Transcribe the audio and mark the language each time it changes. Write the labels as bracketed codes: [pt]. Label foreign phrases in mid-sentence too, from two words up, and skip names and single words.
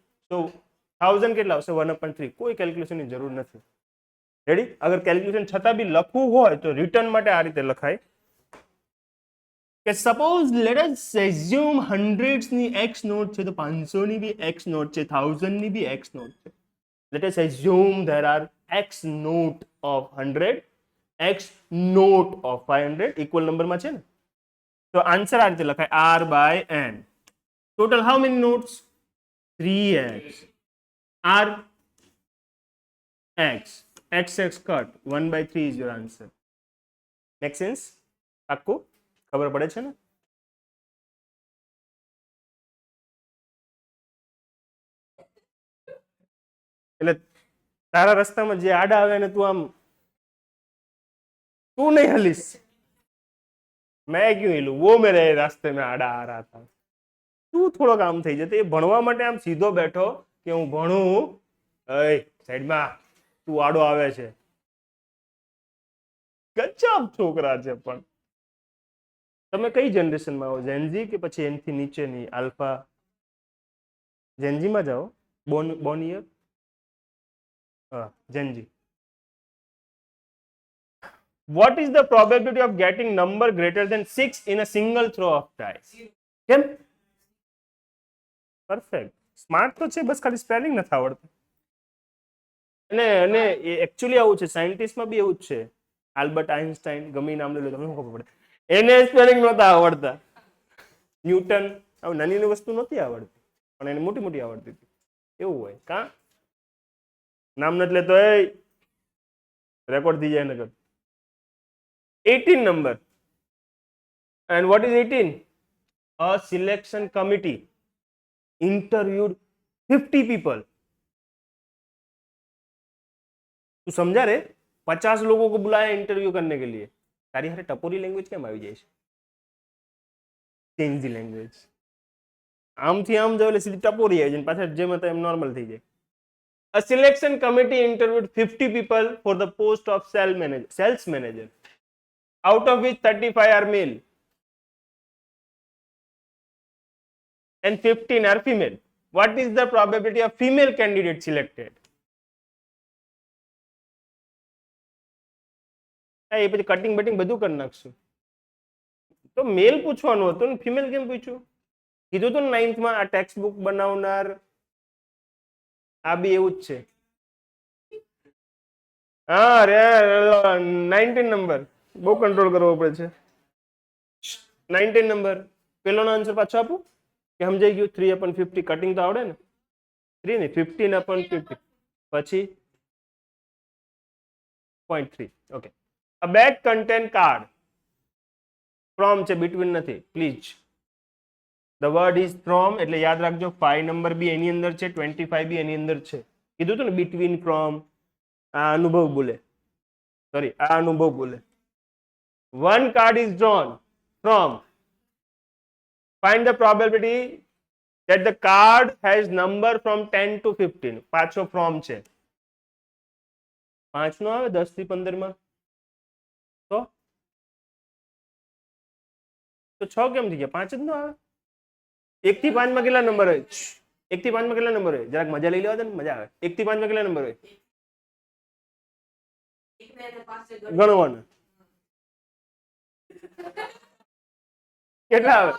[gu] તો 1000 કેટલા આવશે? 1/3. કોઈ કેલ્ક્યુલેશનની જરૂર નથી. રેડી? અગર કેલ્ક્યુલેશન છતાં બી લખવું હોય તો રિટર્ન માટે આ રીતે લખાય કે [en] suppose let us assume [gu] 100 ની x નોટ છે, તો 500 ની બી x નોટ છે, 1000 ની બી x નોટ છે. [en] Let us assume there are x note of 100, x note of 500 equal number [gu] માં છે ને. તો આન્સર આ રીતે લખાય r/n. [en] Total how many notes? 3x. r x cut 1/3 is your answer. Make sense? [gu] આખું ખબર પડે છે ને? એટલે તારા રસ્તામાં જે આડા આવે ને તું આમ તું નહીં હલીશ. [hi] मैं क्यों हिलूं? वो मेरे रास्ते में आड़ा आ रहा था. [gu] તું થોડોક આમ થઈ જતો. એ ભણવા માટે આમ સીધો બેઠો કે હું ભણું, સાઈડમાં તું આડો આવે છે. ગજબ છોકરા છે. પણ તમે કઈ જનરેશનમાં આવો? જેનજી કે પછી એનથી નીચેની આલ્ફા? જેનજીમાં જાઓ. [en] born year? Genji. What is the probability of getting number greater than 6 in a single throw of dice? [gu] કેમ? પરફેક્ટ. સ્માર્ટ તો છે, બસ ખાલી સ્પેલિંગ નથી આવડતું. અને એકચ્યુઅલી આવું છે, સાયન્ટિસ્ટમાં બી એવું જ છે. આલ્બર્ટ આઇન્સ્ટાઇન ગમે નામ લઈ લો, તમને શું ખબર પડે, એને સ્પેલિંગ નહોતા આવડતા. ન્યૂટન, હવે નાની વસ્તુ નહોતી આવડતી, પણ એને મોટી મોટી આવડતી હતી. એવું હોય કા નામ નથી લેતો, એ રેકોર્ડ થઈ જાય નગર. [en] 18 number. And what is 18? A selection committee interviewed 50 people. [hi] तू समझा रे, 50 लोगों को बुलाया इंटरव्यू करने के लिए. [gu] તારી હારે ટપોરી લેંગ્વેજ કેમ આવી જાય છે? [en] change the language. [gu] આમથી આમ જો એટલે સીધી ટપોરી આવી જાય, પાછળ જેમ હતા એમ નોર્મલ થઈ જાય. [en] A selection committee interviewed 50 people for the post of sales manager, out of which 35 are male and 15 are female. What is the probability of female candidate selected? [gu] એ પછી કટિંગ બટિંગ બધું કરી નાખશું. તો મેલ પૂછવાનું હતું ને ફિમેલ કેમ પૂછ્યું? કીધું હતું ને 9th માં આ ટેક્સ્ટ બુક બનાવનાર આ બી એવું જ છે. હા રે 19 નંબર બહુ કંટ્રોલ કરવો પડે છે. 19 નંબર પેલોનો આન્સર પાછો આપું કે સમજાઈ ગયું? 3/50 કટિંગ તો આવડે ને? 3 ને 15/50 પછી 0.3. ઓકે. [en] A bag contain card from છે, between [gu] નથી પ્લીઝ. [en] The word is from [gu] એટલે યાદ રાખજો. 5 નંબર બી એની અંદર છે, 25 બી એની અંદર છે. કીધું હતું ને between, from. આ અનુભવ બોલે, સોરી આ અનુભવ બોલે. [en] One card is drawn from. Find the probability that the card has number from 10 to 15. [gu] પાછો from છે. 5 નો આવે 10 થી 15 માં તો 6 કેમ થઈ ગયા? 5 જ નો આવે. 1 થી 5 માં કેટલા નંબર હોય? 1 થી 5 માં કેટલા નંબર હોય? જરાક મજા લઈ લેવા દે ને, મજા આવે. 1 થી 5 માં કેટલા નંબર હોય? ગણવાના કેટલા આવે?